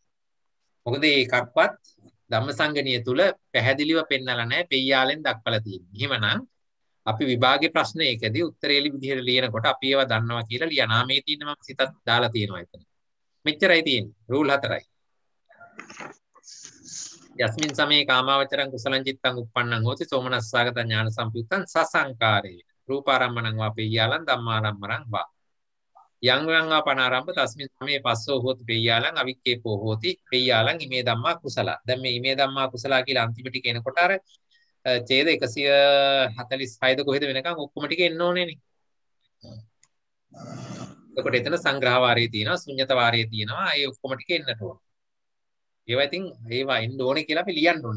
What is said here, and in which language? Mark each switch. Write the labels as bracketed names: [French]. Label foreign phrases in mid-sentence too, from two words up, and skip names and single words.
[Sinhala] මොකද ඒකක්වත් ධම්මසංගණිය තුල පැහැදිලිව පෙන්නලා නැහැ පෙය්‍යාලෙන් දක්වලා තියෙන්නේ. එහෙමනම් අපි විභාගයේ ප්‍රශ්නයකදී උත්තරේලි විදිහට ලියනකොට අපි ඒවා දන්නවා කියලා ලියනවා. මේ තියෙන මම සිතත් දාලා තියෙනවා එතන. මෙච්චරයි තියෙන්නේ. රූල් 4යි. [Pali] යස්මින් සමේ කාමාවචරං කුසලං චිත්තං උප්පන්නං හෝති සෝමනස්සාගත ඥාන සම්පයුත්තං සසංකාරේ රූපාරම්මණං වා පෙය්‍යාලං ධම්මාරම්මණං වා යං යං අපනාරම්භ තස්මින් සමේ පස්සෝ හෝති පෙය්‍යාලං අවික්කේපෝ හෝති පෙය්‍යාලං ඉමේ ධම්මා කුසල. [Sinhala] දැන් මේ [Pali] ඉමේ ධම්මා කුසල [Sinhala] කියලා අන්තිම ටික එනකොට අර ඡේද 146ද කොහෙද වෙනකන් ඔක්කොම ටික එන්න ඕනේනේ. එතකොට එතන සංග්‍රහ වාරයේ තියෙනවා ශුන්්‍යත වාරයේ තියෙනවා ඒ ඔක්කොම ටික එන්නට ඕන. ඒවා ඉතින් ඒවා එන්න ඕනේ කියලා අපි ලියන්න ඕනේ.